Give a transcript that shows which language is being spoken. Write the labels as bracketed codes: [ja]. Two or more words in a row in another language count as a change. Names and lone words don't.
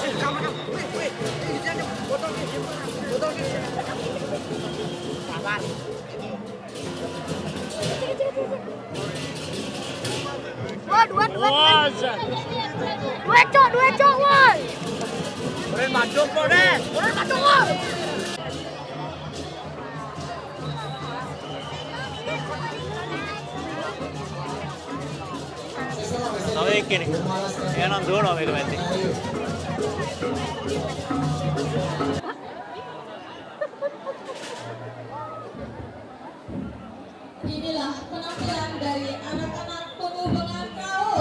[id] Sabar. Dua cok, woi. Udah madung kok deh. Udah madung, woi. [si] තව එක්කෙනෙක්. එහෙනම් දුවනවා මේක මැද්දේ. [id] Inilah penampilan dari anak-anak penghubungan KAU.